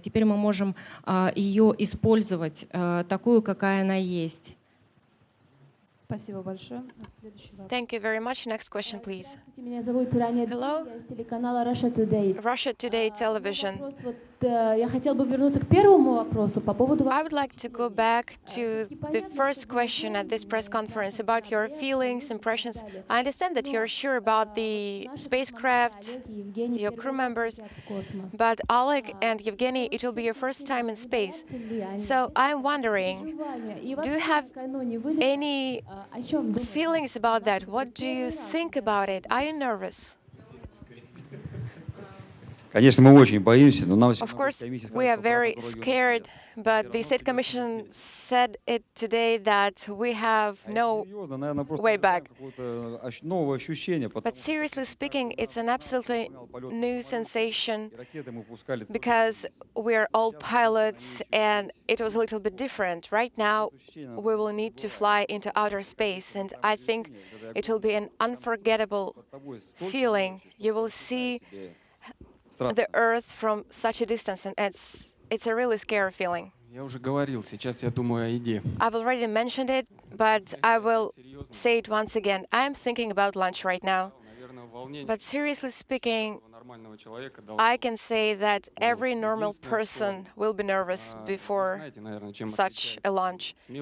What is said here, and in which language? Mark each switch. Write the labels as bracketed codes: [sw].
[ru] Теперь мы можем ее использовать такую, какая она есть. Спасибо большое. Следующий вопрос. [en] Thank you very much. Next question, please. [ru] Меня зовут Таня. [en] Hello. [ru] Я из телеканала Russia Today. [en] Russia Today Television. [ru] Вопрос я хотела бы вернуться к первому вопросу по поводу... [en] I would like to go back to the first question at this press conference about your feelings, impressions. I understand that you're sure about the spacecraft, your crew members, but Oleg and Yevgeny, it will be your first time in space. So I'm wondering, do you have any feelings about that? What do you think about it? Are you nervous? [ru] Конечно, мы очень боимся, но нам [en] Of course, we are very scared, but the State Commission said it today that we have no way back. [ru] новое ощущение. [en] But seriously speaking, it's an absolutely new sensation because we're all pilots and it was a little bit different. Right now, we will need to fly into outer space, and I think it will be an unforgettable feeling. You will see the Earth from such a distance, and it's a really scary feeling. [ru] Я уже говорил, сейчас я думаю о еде. [en] I've already mentioned it, but I will say it once again. I'm thinking about lunch right now. But seriously speaking, I can say that every normal person will be nervous before such a launch.